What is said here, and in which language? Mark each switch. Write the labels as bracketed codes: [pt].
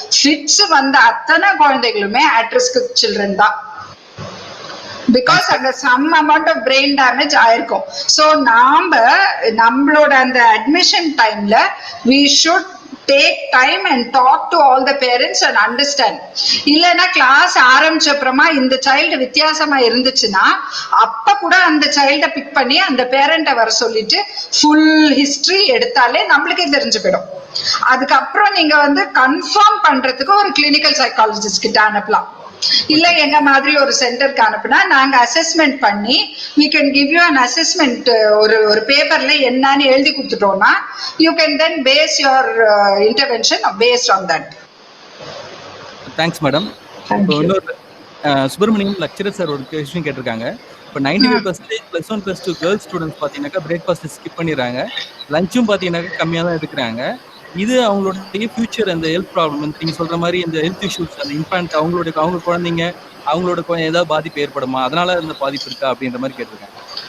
[ta] Fits வந்த அத்தனை குழந்தைகளுமே at risk children தான். பிகாஸ் அங்க some amount of brain damage ஆயிருக்கும். சோ நம்மளோட அந்த அட்மிஷன் டைம்ல [en] we should take time and talk to all the parents and understand. [ta] இல்லனா கிளாஸ் ஆரம்பிச்ச அப்புறமா இந்த சைல்டு வித்தியாசமா இருந்துச்சுன்னா அப்ப கூட அந்த சைல்ட பிக் பண்ணி அந்த பேரண்ட வர சொல்லிட்டு ஃபுல் ஹிஸ்டரி எடுத்தாலே நம்மளுக்கே தெரிஞ்சு போயிடும். அதுக்கப்புறம் நீங்க வந்து கன்ஃபார்ம் பண்றதுக்கு ஒரு கிளினிக்கல் சைக்காலஜிஸ்ட் கிட்ட அனுப்பலாம். இல்ல எங்க மாதிரி ஒரு சென்டருக்கு அனுப்புனா நாங்க அசஸ்மெண்ட் பண்ணி [en] we can give you an assessment, [ta] ஒரு பேப்பர்ல என்னன்னு எழுதி கொடுத்துட்டோம்னா [en] you can then base your intervention based on that. [ta] Thanks madam. இப்போ இன்னொரு சுப்பிரமணியம் லெக்சரர் சார் ஒரு கொஸ்டின் கேட்டிருக்காங்க. இப்போ 95% +1 +2 கேர்ள்ஸ் ஸ்டூடெண்ட்ஸ் பார்த்தீங்கன்னாக்கா பிரேக்ஃபாஸ்ட் ஸ்கிப் பண்ணிடுறாங்க, லஞ்சும் பார்த்தீங்கன்னாக்கா கம்மியாக தான் எடுக்கிறாங்க. இது அவங்களுடைய ஃபியூச்சர் அந்த ஹெல்த் ப்ராப்ளம் நீங்க சொல்ற மாதிரி இந்த ஹெல்த் இஷ்யூஸ் அந்த இன்ஃபேண்ட் அவங்க குழந்தைங்க அவங்களோட ஏதாவது பாதிப்பு ஏற்படுமா, அதனால இந்த பாதிப்பு இருக்கா அப்படின்ற மாதிரி கேட்டிருக்காங்க.